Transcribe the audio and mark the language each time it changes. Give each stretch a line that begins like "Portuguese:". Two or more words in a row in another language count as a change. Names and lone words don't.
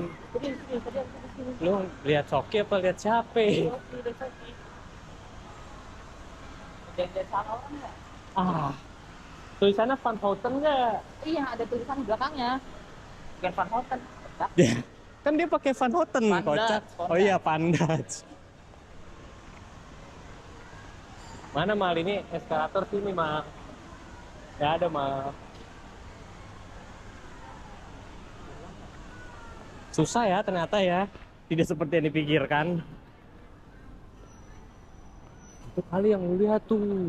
Indonesian: Tadi ke sini. Lu lihat Soki apa lihat siapa? Udah Soki. Jangan salah orang nggak? Ah. Tulisannya Van Houten nggak? Iya, ada tulisan belakangnya. Bukan Van Houten. Ya. Kan dia pakai Van Houten, Van kocak. Dutch, Van Oh iya, Van Dutch. Mana Mal ini eskalator sini, Mal. Ya ada, Mal. Susah ya ternyata ya. Tidak seperti yang dipikirkan. Itu kali yang lu lihat tuh.